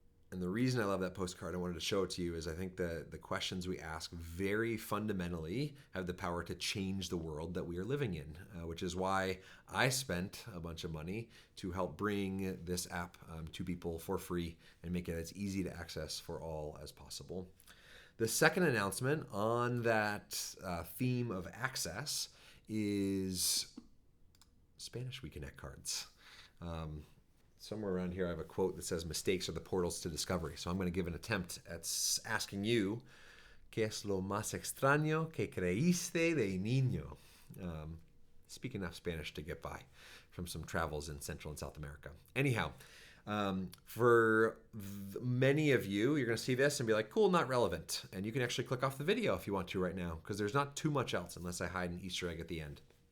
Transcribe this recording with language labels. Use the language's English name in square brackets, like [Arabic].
[English] And the reason I love that postcard, I wanted to show it to you, is I think the questions we ask very fundamentally have the power to change the world that we are living in, which is why I spent a bunch of money to help bring this app to people for free and make it as easy to access for all as possible. The second announcement on that theme of access is Spanish WeConnect cards. Somewhere around here I have a quote that says mistakes are the portals to discovery. So I'm going to give an attempt at asking you, [Spanish] ¿Qué es lo más extraño que creíste de niño? [English] Speak enough Spanish to get by from some travels in Central and South America. Anyhow, for many of you, you're going to see this and be like, cool, not relevant. And you can actually click off the video if you want to right now, because there's not too much else unless I hide an Easter egg at the end.